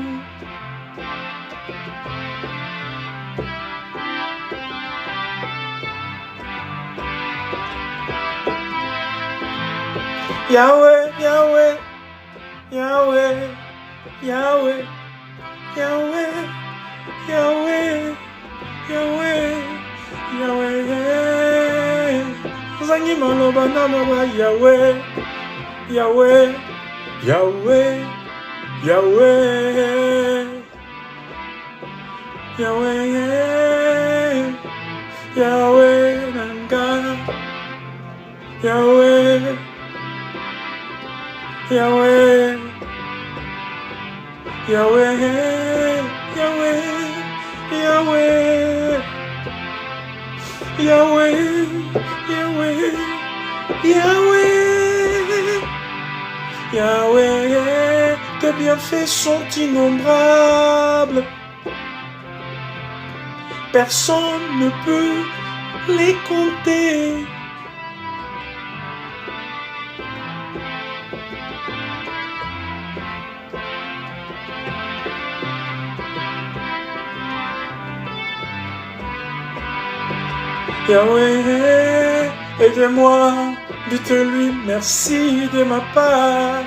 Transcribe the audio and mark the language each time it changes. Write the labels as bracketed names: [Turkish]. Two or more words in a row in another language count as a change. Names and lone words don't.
[Lingala] Yahweh, Yahweh, Yahweh, Yahweh, Yahweh, Yahweh, Yahweh, Yahweh. Zangi maloba naloba Yahweh, Yahweh, Yahweh, Yahweh, Yahweh, Yahweh Nanga, Yahweh. Yahweh, Yahweh, Yahweh, Yahweh, Yahweh, Yahweh, Yahweh, Yahweh, [French] tes bienfaits sont innombrables. Personne ne peut les compter. Yahweh, aide-moi, dites-lui merci de ma part.